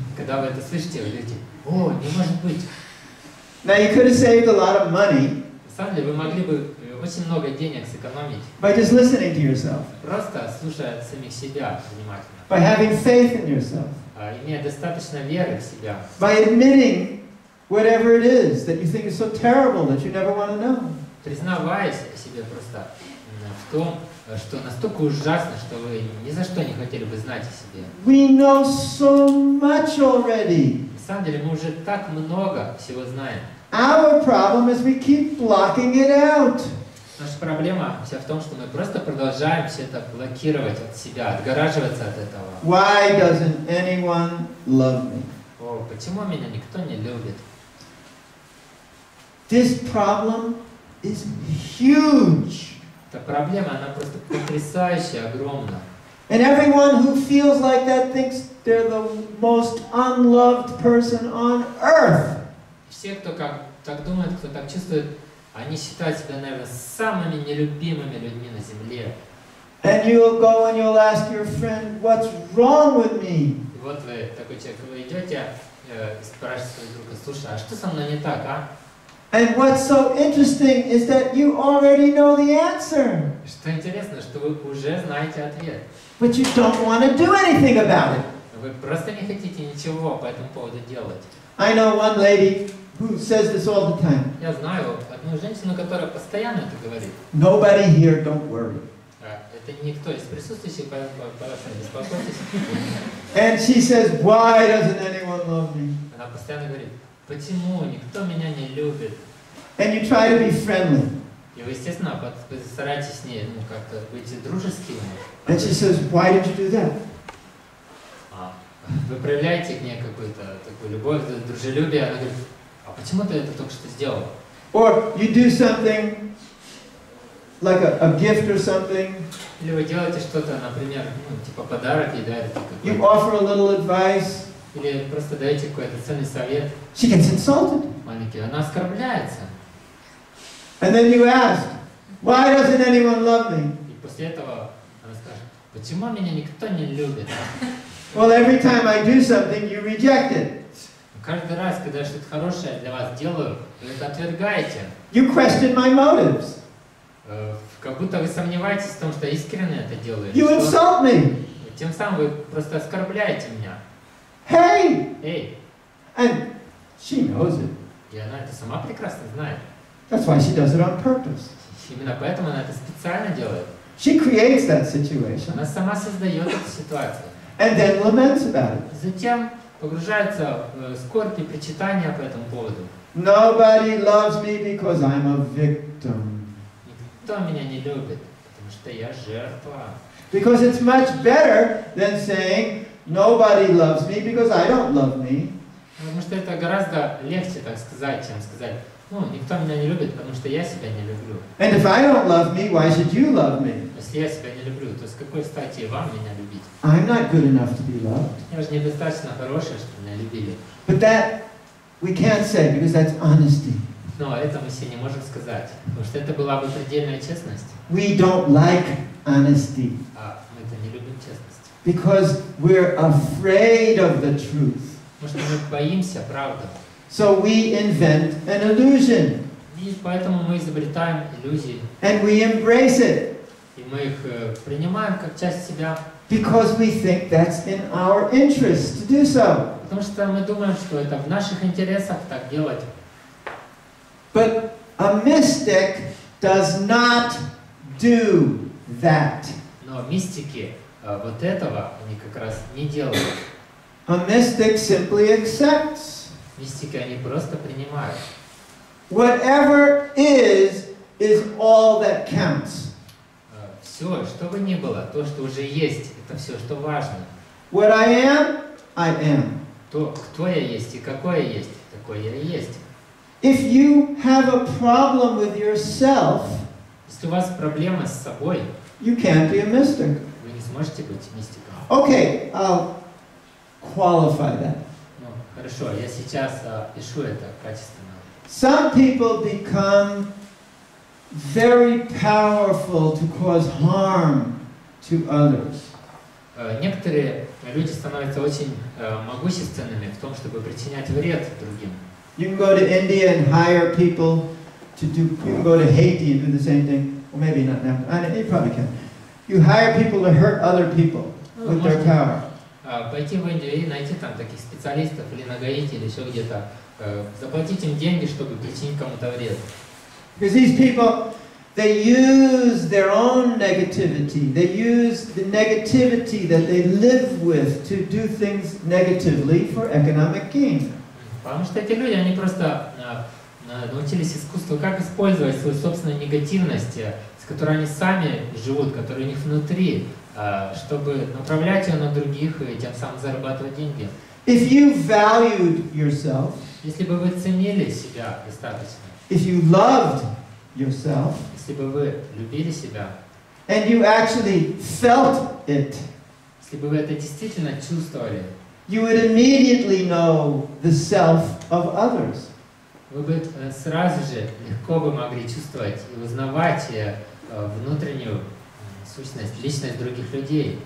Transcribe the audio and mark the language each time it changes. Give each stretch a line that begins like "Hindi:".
Russian: Когда вы это слышите, вы говорите, о, не может быть.
English: Now you could have saved a lot of money.
Russian: На самом деле, вы могли бы очень много денег сэкономить.
English: By just listening to yourself.
Russian: Просто слушая самих себя внимательно.
English: By having faith in yourself.
Russian: Имея достаточно веры в себя.
English: By admitting whatever it is that you think is so terrible that you never want to know.
Russian: Признаваясь себе просто в том, что настолько ужасно, что вы ни за что не хотели бы знать о себе.
English: We know so much already.
Russian: На самом деле мы уже так много всего знаем.
English: Our problem is we keep blocking it out.
Russian: Наша проблема вся в том, что мы просто продолжаем все это блокировать от себя, отгораживаться от этого.
English: Why doesn't anyone love me?
Russian: О, почему меня никто не любит?
English: This problem is huge.
Russian: Эта проблема, она просто потрясающая, огромна.
English: And everyone who feels like that thinks they're the most unloved person on earth.
Russian: Все, кто так думает, кто так чувствует, они считают себя, наверное, самыми нелюбимыми людьми на земле.
English: And you'll go and you'll ask your friend, what's wrong with me?
Russian: И вот вы, такой человек, вы идете и спрашиваете своего друга, слушай, а что со мной не так, а?
English: And what's so interesting is that you already know the answer.
Russian: Что интересно, что вы уже знаете ответ.
English: But you don't want to do anything about it.
Russian: Вы просто не хотите ничего по этому поводу делать.
English: I know one lady who says this all the time.
Russian: Я знаю одну женщину, которая постоянно это говорит.
English: Nobody here, don't worry.
Russian: Это никто из присутствующих, пожалуйста, не беспокойтесь.
English: And she says, why doesn't anyone love me?
Russian: Она постоянно говорит, почему никто меня не любит?
English: And you try to be friendly.
Russian: И вы, естественно, стараетесь с ней как-то быть дружескими.
English: And she says, why did you do that?
Russian: вы проявляете к ней какую-то такую любовь, дружелюбие, она говорит, а почему ты это только что сделал?
English: Or you do something like a gift or something.
Russian: Или вы делаете что-то, например, ну, типа подарок ей дарите
English: You
Russian: какой-то.
English: offer a little advice.
Russian: Или просто даете какой-то ценный совет.
English: She gets insulted.
Russian: Маленький, она оскорбляется.
English: And then you ask, why doesn't anyone love me?
Russian: И после этого она скажет, почему меня никто не любит?
English: Well, every time I do something, you reject it.
Russian: Каждый раз, когда я что-то хорошее для вас делаю, вы это отвергаете.
English: You question my motives.
Russian: Как будто вы сомневаетесь в том, что искренне это делаю.
English: You insult me.
Russian: Тем самым вы просто оскорбляете меня.
English: Hey!
Russian: Эй!
English: And she knows it.
Russian: И она это сама прекрасно знает.
English: That's why she does it on purpose.
Russian: Именно поэтому она это специально делает.
English: She creates that situation
Russian: Она сама создает эту ситуацию.
English: and then laments about it.
Russian: Затем погружается в скорбь и причитания по этому поводу.
English: Nobody loves me because I'm a victim.
Russian: Никто меня не любит, потому что я жертва.
English: Because it's much better than saying, nobody loves me because I don't love me.
Russian: Потому что это гораздо легче так сказать, чем сказать, ну, никто меня не любит, потому что я себя не люблю.
English: And if I don't love me, why should you love me?
Russian: Если я себя не люблю, то с какой стати вам меня любить?
English: I'm not good enough to be loved.
Russian: Я же недостаточно хорошая, чтобы меня любили.
English: But that we can't say because that's honesty.
Russian: Но это мы себе не можем сказать, потому что это была бы предельная честность.
English: We don't like honesty
Russian: А мы-то не любим честность.
English: because we're afraid of the truth.
Russian: Потому что мы боимся правды.
English: So we invent an illusion
Russian: И поэтому мы изобретаем иллюзии.
English: and we embrace it
Russian: И мы их принимаем как часть себя.
English: because we think that's in our interest to do so.
Russian: Потому что мы думаем, что это в наших интересах так делать.
English: But a mystic does not do that.
Russian: Но мистики вот этого они как раз не делают.
English: A mystic simply accepts.
Russian: Мистики они просто принимают.
English: Whatever is all that counts.
Russian: Все, что бы ни было, то, что уже есть, это все, что важно.
English: What I am.
Russian: То, кто я есть и какой я есть, такой я и есть.
English: If you have a problem with yourself,
Russian: Если у вас проблемы с собой,
English: you can't be a mystic.
Russian: вы не сможете быть мистиком.
English: Okay, I'll qualify that.
Russian: Ну, хорошо, я сейчас пишу это качественно.
English: Some people become very powerful to cause harm to others.
Russian: Некоторые люди становятся очень могущественными в том, чтобы причинять вред другим.
English: You can go to India and hire people to do, you can go to Haiti and do the same thing. Well, maybe not now. You probably can. You hire people to hurt other people with their power.
Russian: Пойти в Индию и найти там таких специалистов или на Гаити, или еще где-то, заплатить им деньги, чтобы причинить кому-то вред.
English: Because these people, they use their own negativity. They use the negativity that they live with to do things negatively for economic gain.
Russian: Потому что эти люди, они просто научились искусству, как использовать свою собственную негативность, с которой они сами живут, которая у них внутри, чтобы направлять ее на других и тем самым зарабатывать деньги.
English: If you valued yourself,
Russian: Если бы вы ценили себя достаточно,
English: if you loved yourself,
Russian: если бы вы любили себя,
English: and you actually felt it,
Russian: если бы вы это действительно чувствовали,
English: you would immediately know the self of others.
Russian: вы бы сразу же легко бы могли чувствовать и узнавать внутреннюю сущность, личность других людей.